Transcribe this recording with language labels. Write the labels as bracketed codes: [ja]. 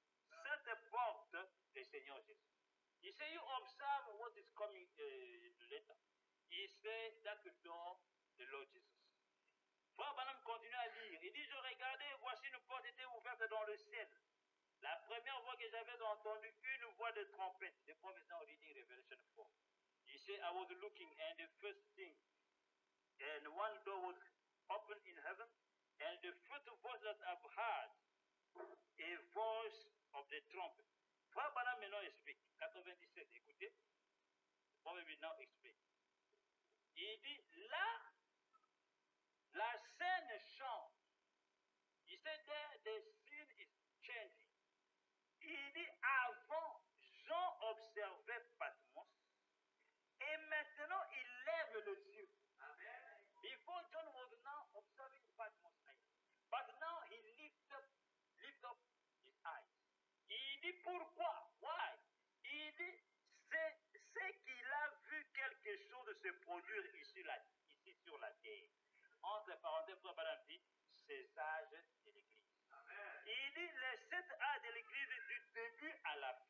[fr] Cette porte, le Seigneur Jésus. [en] He said, you observe what is coming later. He said, that the door, the Lord Jesus. [fr] Frère Branham continue à lire. Il dit, je regardais, voici une porte était ouverte dans le ciel. La première voix que j'avais entendue, une voix de trompette. [en] The prophet is now reading Revelation 4. He said, I was looking, and the first thing, and one door was opened in heaven, and the first voice that I've heard, a voice of the trumpet. [fr] Frère Branham maintenant explique. 97, écoutez. [en] The prophet will now explain. [fr] Il dit, là, la scène change. [en] He said there, the scene is changing. [fr] Il dit, avant, Jean observait Patmos, et maintenant, il lève les yeux. Amen. [en] Before John was now observing Patmos Island, but now he lift up his eyes. [fr] Il dit, pourquoi? [en] Why? [fr] Il dit, c'est qu'il a vu quelque chose se produire ici sur la terre. Entre parenthèses, Frère Branham dit, ces âges de l'Église. Amen. Il dit les 7 âges de l'Église du début à la